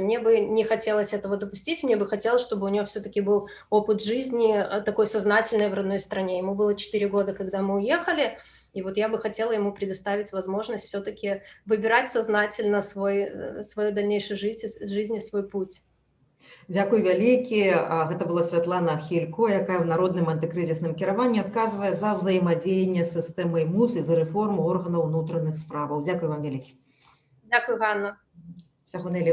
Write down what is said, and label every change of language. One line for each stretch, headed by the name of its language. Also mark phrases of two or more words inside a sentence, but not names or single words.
Russian: Мне бы не хотелось этого допустить, мне бы хотелось, чтобы у него все-таки был опыт жизни такой сознательный в родной стране. Ему было 4 года, когда мы уехали, и вот я бы хотела ему предоставить возможность все-таки выбирать сознательно свою дальнейшую жизнь, свой путь.
Belarusian: Дзякуй вялікі. Гэта была Святлана Хілько, якая ў народным антыкрызісным кіраванні адказвае за ўзаемадзеянне з сістэмай МУС і за рэформу органаў унутраных справаў. Дзякуй вам вялікі. Дзякуй, Ганна. Всяго найлепшага.